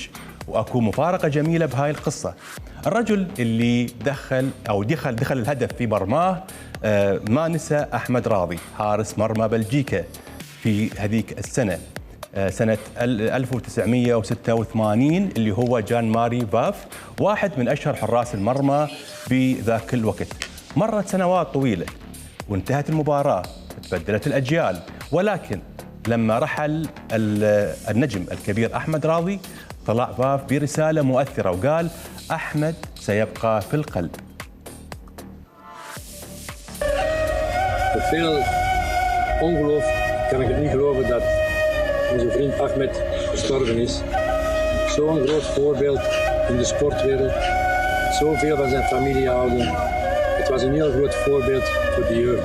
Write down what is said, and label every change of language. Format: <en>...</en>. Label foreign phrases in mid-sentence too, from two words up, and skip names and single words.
<ar>وأكو مفارقة جميلة بهاي القصة، الرجل اللي دخل الهدف في مرماه ما نسى أحمد راضي حارس مرمى بلجيكا في هذيك السنة، سنة 1986 اللي هو جان ماري فاف، واحد من أشهر حراس المرمى بذاك الوقت. مرت سنوات طويلة وانتهت المباراة، تبدلت الأجيال، ولكن لما رحل النجم الكبير أحمد راضي طلع فاف برسالة مؤثرة وقال: أحمد سيبقى في القلب.</ar> <nl>Veel ongeloof kan ik het niet geloven dat onze vriend Ahmed gestorven is. Zo'n groot voorbeeld in de sportwereld. Zoveel van zijn familie houden. Het was een heel groot voorbeeld voor de jeugd.</nl>